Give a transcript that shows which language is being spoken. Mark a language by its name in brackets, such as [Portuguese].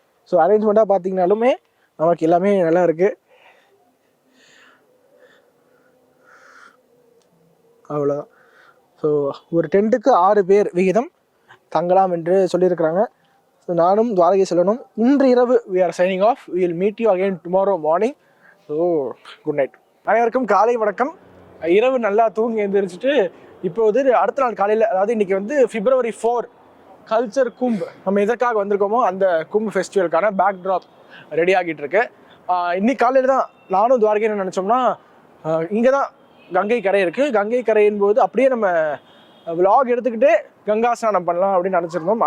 [Tamil] So அரேஞ்ச்மெண்ட்டாக பார்த்தீங்கனாலுமே நமக்கு எல்லாமே நல்லா இருக்குது. அவ்வளோதான். ஸோ ஒரு டென்ட்டுக்கு 6 பேர் விகிதம் தங்கலாம் என்று சொல்லியிருக்கிறாங்க. ஸோ நானும் துவாரகை செல்லணும். இன்று இரவு [English] we are signing off. we will meet you again tomorrow morning. So good night. [Tamil] அனைவருக்கும் காலை வணக்கம். இரவு நல்லா தூங்கி எழுந்திரிச்சிட்டு இப்போது அடுத்த நாள் காலையில், அதாவது இன்றைக்கி வந்து February 4 கல்ச்சர் கும்ப், நம்ம எதற்காக வந்திருக்கோமோ அந்த கும்ப் ஃபெஸ்டிவலுக்கான பேக் ட்ராப் ரெடி ஆகிட்டு இருக்கு. இன்னைக்கு காலையில் தான் நானும் துவாரகை என்ன நினச்சோம்னா, இங்கே தான் கங்கை கரை இருக்குது, கங்கை கரையின் போது அப்படியே நம்ம விலாக் எடுத்துக்கிட்டே கங்கா ஸ்நானம் பண்ணலாம் அப்படின்னு நினச்சிருந்தோம்.